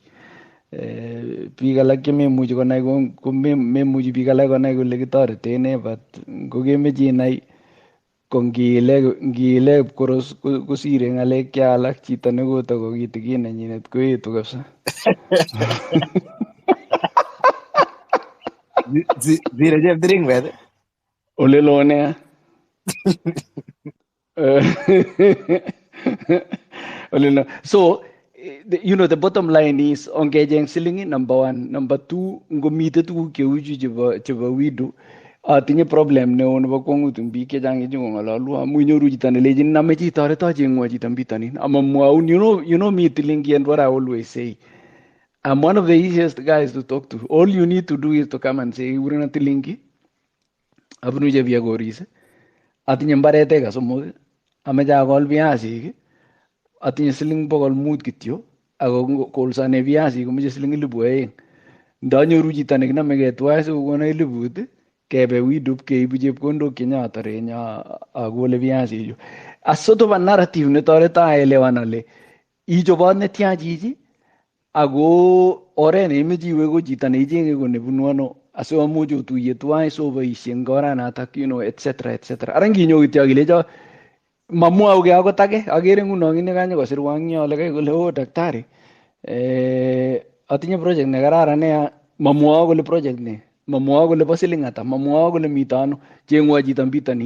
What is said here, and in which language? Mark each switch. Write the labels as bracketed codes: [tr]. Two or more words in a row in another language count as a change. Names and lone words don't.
[kln] Biik alak chememuchi konai ko memuchi biik alak konai kole kitoreten, but ngokemeche inai ko ngiile koros kosire ng'alek che alak, chito nekotoko kitikin nenyinet koetu kabisa. Zire cheptiring bet. Ole loo nea. Ole loo. [en] So the bottom line is [kln] ongejeng silingi number 1, number 2 ngomite tuguk cheuchu chebo WIDU atinye problem neo nebo kwong'ut eng biik chechang chekong'ololu amu inyoru chito nelechin nameche itoreto cheng'wo chito bitonin amamwaun. [en] You know me Tilingi, and what I always say, I'm one of the easiest guys to talk to. All you need to do is to come and say, [kln] urena Tilingi, abunu Chepyogoris, atinye mbaret eka somok, ameche akol viasik, atinye siling 500 kityo, ako kolsane viasik komeche siling 2,000. Ndanyoru chito nekinamegei tuwai sikokona 1,000, kebe WIDU keibu chepkondok chenyatore akole viasichu. [en] A sort of a narrative [kln] netoreto aelewan ale ichobot netya chichi ako oret neimeche iwe ko chito neichenge ko nebunu ano asikomuch otuye tuwai soboisie eng oranatak, etc. Ara nginyo kityo kilecho mamwauge akot age, akere nguno kit nekanyokosirwa eng yo lekai kole daktari, atinye project nekararan nea, mamwao kole project ne, mamwao kole bo siling ata, mamwao kole mito ano, cheng'wo chito bitonin.